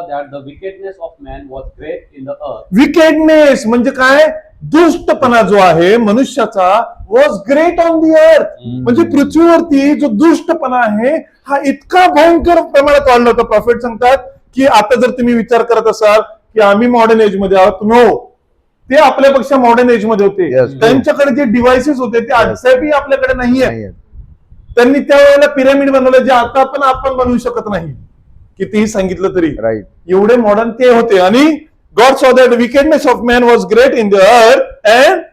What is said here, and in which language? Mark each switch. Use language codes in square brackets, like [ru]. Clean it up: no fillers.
[en] that the wickedness of man was great in the earth. [mr] Wickedness म्हणजे काय, दुष्टपणा जो आहे मनुष्याचा [en] Was great on the earth. [mr] म्हणजे पृथ्वीवरती जो दुष्टपणा आहे हा इतका भयंकर प्रमाणात वाढला होता. प्रॉफिट सांगतात की आता जर तुम्ही विचार करत असाल की आम्ही मॉडर्न एज मध्ये आहोत, नो, ते आपल्यापेक्षा मॉडर्न एज मध्ये होते. [en] Yes. [mr] त्यांच्याकडे जे डिव्हाइसेस होते ते अद्यापही आपल्याकडे नाहीये. नाहीये. त्यांनी त्यावेळेला पिरॅमिड बनवलं जे आता पण आपण बनवू शकत नाही, कितीही सांगितलं तरी. [en] Right. [mr] एवढे मॉडर्न ते होते. [en] आणि God saw that the wickedness of man was great in the earth and